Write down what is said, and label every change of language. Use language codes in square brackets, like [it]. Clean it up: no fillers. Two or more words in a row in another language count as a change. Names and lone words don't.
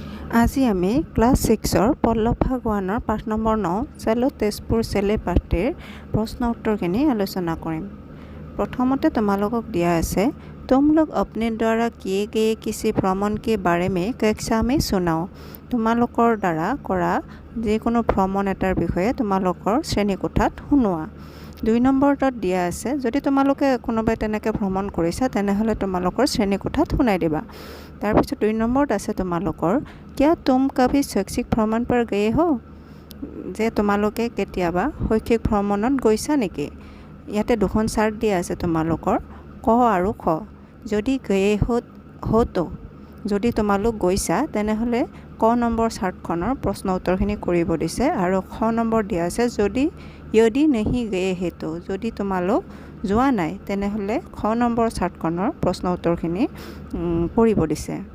[as] আজি আমি ক্লাছ 6-ৰ পল্লৱ ভাগ 1-ৰ পাঠ নম্বৰ 9 [hi] चलो तेजपुर चलें [as] পাঠটিৰ প্ৰশ্ন উত্তৰখিনি আলোচনা কৰিম। প্ৰথমতে তোমালোকক দিয়া আছে [hi] तुम लोग अपने द्वारा किए गए किसी भ्रमण के बारे में कक्षा में सुनाओ। [as] তোমালোকৰ দ্বাৰা কৰা যিকোনো ভ্ৰমণ এটাৰ বিষয়ে তোমালোকৰ শ্ৰেণীকোঠাত শুনোৱা। 2 নম্বৰটোত দিয়া আছে যদি তোমালোকে কোনোবাই তেনেকৈ ভ্ৰমণ কৰিছা তেনেহ'লে তোমালোকৰ শ্ৰেণীকোঠাত শুনাই দিবা। তাৰপিছত 2 নম্বৰত আছে তোমালোকৰ [hi] क्या तुम कभी शैक्षिक भ्रमण पर गए हो? [as] যে তোমালোকে কেতিয়াবা শৈক্ষিক ভ্ৰমণত গৈছা নেকি? ইয়াতে দুখন চাৰ্ট দিয়া আছে তোমালোকৰ ক আৰু খ। যদি [hi] गए हो तो [as] যদি তোমালোক গৈছা তেনেহ'লে ক নম্বৰ চাৰ্টখনৰ প্ৰশ্ন উত্তৰখিনি কৰিব দিছে আৰু খ নম্বৰ দিয়া আছে যদি [hi] नहीं गए हो तो [as] যদি তোমালোক যোৱা নাই তেনেহ'লে খ নম্বৰ চাৰ্টখনৰ প্ৰশ্ন উত্তৰখিনি কৰিব দিছে।